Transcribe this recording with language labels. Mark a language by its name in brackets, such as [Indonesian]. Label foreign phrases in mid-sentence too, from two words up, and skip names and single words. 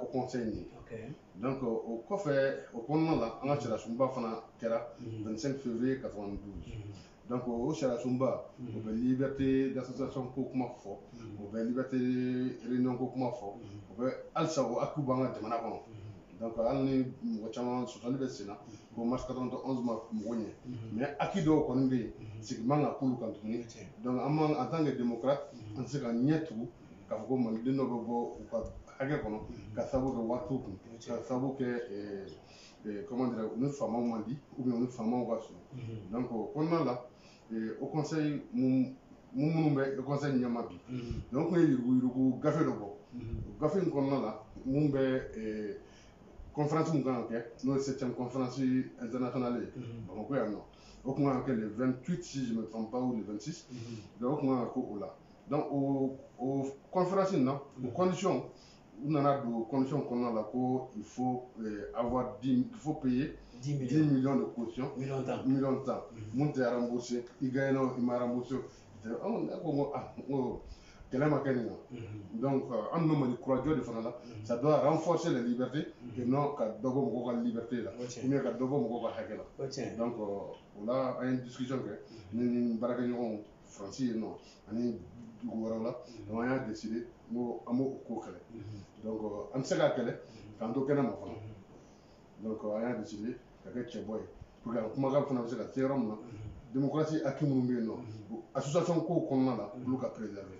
[Bambara] conseil ye donc o kɔfɛ o kɔnɔna la an ka sariyasunba fana kɛra 25 février 92 donc o sariyasunba o bɛ [French] liberté d'association [Bambara] ko kuma fɔ o bɛ [French] liberté réunion [Bambara] ko kuma fɔ o bɛ halisa o acquis b'an ka jamana kɔnɔ donc hali ni mɔgɔ caman sɔsɔli bɛ sen na ko mars 91 ma mɔgɔ ɲɛ [French] mais acquis [Bambara] dɔw kɔni bɛ yen sigi man ka k'olu kan tuguni donc an [French] en tant que démocrate [Bambara] an tɛ se ka ɲɛ tugu k'a fɔ ko maliden dɔ bɛ bɔ u ka hakɛ kɔnɔ ka sababu kɛ wari t'u kun ka sababu kɛ [French] comment dire [Bambara] u ni faamaw man di [French] ou bien [Bambara] u ni faamaw ka surun donc o kɔnɔna la [French] au conseil [Bambara] minnu bɛ [French] au conseil [Bambara] ɲɛma bi donc tun ye yuruguyurugu gafe dɔ bɔ o gafe in kɔnɔna la mun bɛ conférence min kan ka kɛ n'o ye [French] 7e conférence internationale [Bambara] ye Bamakɔ yan nɔ o tun kan ka kɛ [French] le 28 si je me trompe pas ou le 26 [Bambara] donc o tun kan ka kɛ o la donc o conférence in na o condition u nana don condition kɔnɔna la ko [French] il faut avoir il faut payer 10 millions de caution [Bambara] million tan mun tɛ rembourser i gagné o i ma rembourser ne ko n ko kɛlɛ ma kɛ nin na donc an n'o Mali kurajɔ de fana la [French] ça doit renforcer les libertés et non [Bambara] ka dɔ bɔ mɔgɔw ka liberté la ou bien ka dɔ bɔ mɔgɔw ka hakɛ la donc o la an ye discussion kɛ ne ni baarakɛɲɔgɔnw Faransi yen nɔ ani dugu wɛrɛw la donc an y'a décidé n ko an b'o ko kɛlɛ donc an tɛ se k'a kɛlɛ k'an to kɛnɛ ma fana donc an y'a décidé ka kɛ cɛbɔ ye [French] pour que [Bambara] kumakan fana bɛ se ka se yɔrɔ min na [French] démocratie acquis [Bambara] minnu bɛ yen nɔ association kow kɔnɔna la olu ka préserver.